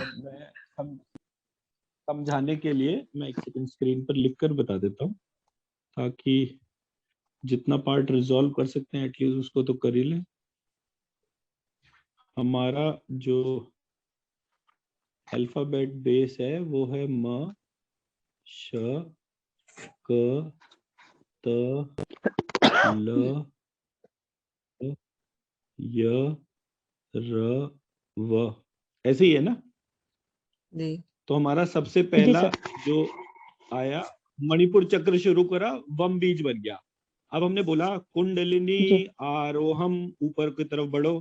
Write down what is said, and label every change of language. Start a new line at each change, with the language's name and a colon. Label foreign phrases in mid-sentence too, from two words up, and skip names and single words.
Hindi: मैं समझाने के लिए मैं एक सेकंड स्क्रीन पर लिखकर बता देता हूँ, ताकि जितना पार्ट रिजॉल्व कर सकते हैं एटलीस्ट उसको तो कर ही लें। हमारा जो अल्फाबेट बेस है वो है म, श, क, त, ल, य, र, व। ऐसे ही है ना? जी तो हमारा सबसे जी पहला सर। जो आया, मणिपुर चक्र शुरू करा, वम बीज बन गया। अब हमने बोला कुंडलिनी जी आरोहम, ऊपर की तरफ बढ़ो।